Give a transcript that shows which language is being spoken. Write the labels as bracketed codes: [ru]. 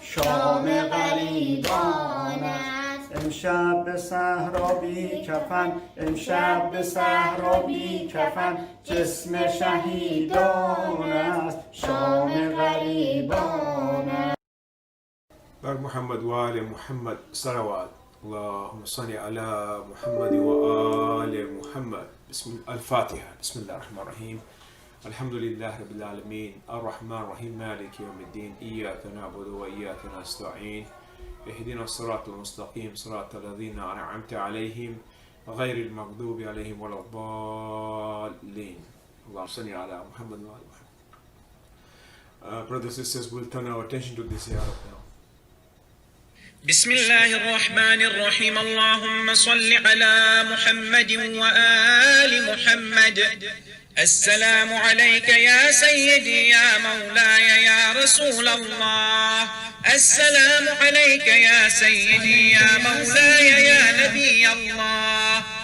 [fa] شام غریبان است. امشب به صحرا بی کفن، امشب به صحرا بی کفن. جسم شهیدان است شام غریبان است. بر محمد و آل محمد صلوات. [ar] اللهم صل على محمد وآل محمد. الفاتحة. بسم الله الرحمن الرحيم. الحمد لله رب العالمين الرحمن الرحيم مالك يوم الدين إياك نعبد وإياك نستعين اهدنا الصراط المستقيم صراط الذين أنعمت عليهم غير المغضوب عليهم ولا الضالين. اللهم صل على محمد وآل محمد. [en] Brothers and sisters, we'll turn our attention to this ayah now. [ar] بسم الله الرحمن الرحيم. اللهم صل على محمد وآل محمد. السلام عليك يا سيدي يا مولاي يا رسول الله. السلام عليك يا سيدي يا مولاي يا نبي الله.